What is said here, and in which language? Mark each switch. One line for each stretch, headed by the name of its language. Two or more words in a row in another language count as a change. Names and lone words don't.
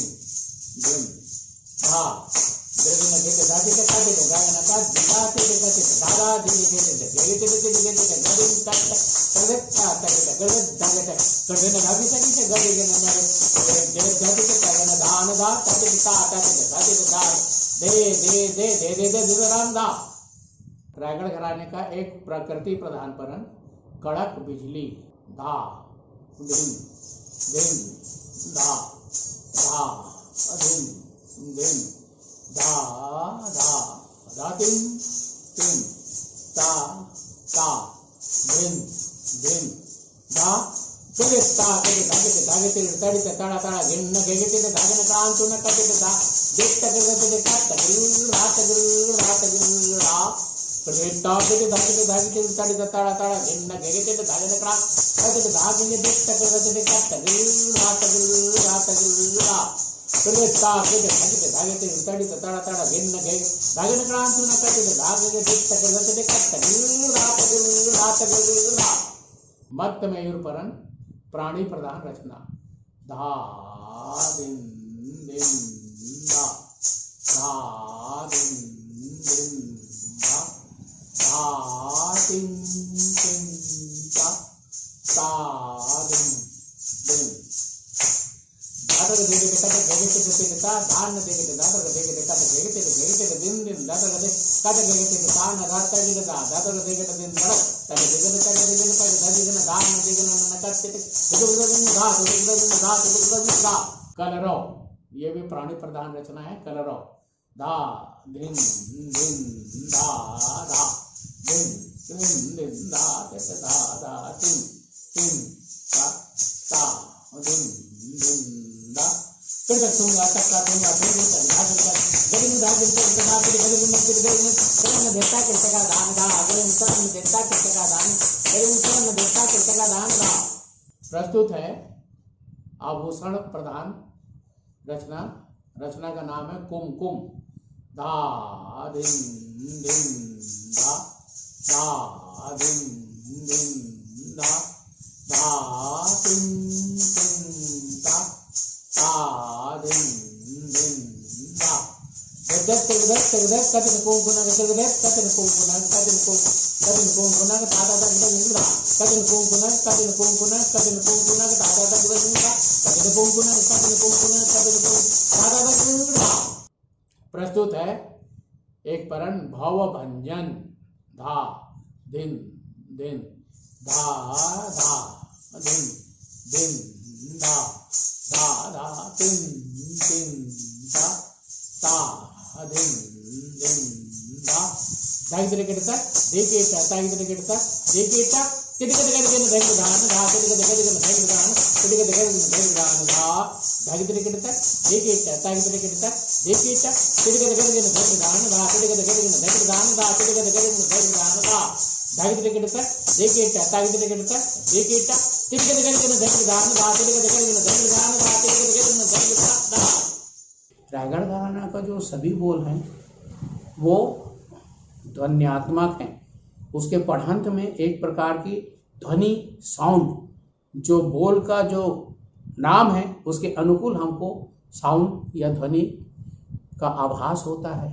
Hindi: दिन धा, द्रविण के दाते के काटे के गाना का दिलाते के काटे दादा दिले के गले के गले गले तक गले आता के गले दागे तक गले न गावी सकी के गले के न गले जाते के गाना दान दा ताते के आता के दाते के दा दे राम दा। रायगढ़ घराने का एक प्रकृति प्रधान परन कड़क बिजली धा दिन दिन धा धा धिन धिन धा धा धा तिन तिन ता ता धिन धिन धा तेरे ता तेरे धागे तेरे तड़ी ते ताड़ा ताड़ा धिन न गेगे तेरे धागे न क्रांत न कटे ते धा देख तक तेरे का तगिल रात गिल रा तेरे ता तेरे धागे तेरे तड़ी ते ताड़ा ताड़ा धिन न गेगे तेरे धागे न क्रांत कटे ते धागे ने देख तक तेरे का तगिल रात गिल रा तेरे ता तेरे धागे तेरे तड़ी ते ताड़ा ताड़ा धिन न गेगे धागे न क्रांत न कटे ते धागे ने देख तक तेरे का तगिल रात गिल रा मत्त मयूर परन प्राणी प्रधान रचना धा दिन दिन धा धा दिन दिन धा धा तिन तिन ता ता दिन दिन दादर देगे ते कट गेगे ते ता धान देगे ते दादर देगे ते कट गेगे ते दिन दिन दादर दे कट गेगे ते ता न रात के दादर देगे ते दिन बड़ तब देगे ते दादी ने दान न देगे न कट ते कलरव, ये भी प्राणी प्रधान रचना है। कलरव धा धिन धिन धा धा धिन धिन धिन धा धा धा तिन तिन ता ता धिन धिन धा फिर तूंगा तक्का तूंगा फिर धागे जगन धागे से धागे गले में गले देता के टका दान धा अगले में देता के टका दान गले में देता के टका दान धा। प्रस्तुत है आभूषण प्रधान रचना। रचना का नाम है कुमकुम। धा दिन दिन धा धा दिन दिन धा धा तिन तिन ता ता दिन दिन धा दत्त दत्त दत्त कतिन कुमकुना दत्त दत्त कतिन कुमकुना कतिन कुमकुना दादा दादा निंदा कतिन कुमकुना कतिन कुमकुना कतिन कुमकुना दादा दादा निंदा कतिन कुमकुना कतिन कुमकुना कतिन दादा दादा निंदा। प्रस्तुत है एक परन भाव भंजन। धा दिन दिन धा धा दिन दिन धा धा धा तिन तिन ता ता दिन दिन धा धागे तेरे किटता देखे ता धागे तेरे किटता देखे ता किट किट किट किट धागे दान धा किट किट किट किट धागे दान किट किट किट किट धागे दान धा धागे तेरे किटता देखे ता धागे तेरे किटता देखे ता किट किट किट किट धागे दान धा किट किट किट किट धागे दान धा किट किट किट किट धागे दान धा धागे तेरे किटता देखे ता धागे तेरे किटता देखे ता किट किट किट किट धागे दान धा किट किट किट किट धागे दान धा किट किट किट किट धागे दान धा। रायगढ़ घराना का जो सभी बोल हैं वो ध्वन्यात्मक हैं। उसके पढ़ंत में एक प्रकार की ध्वनि साउंड जो बोल का जो नाम है उसके अनुकूल हमको साउंड या ध्वनि का आभास होता है।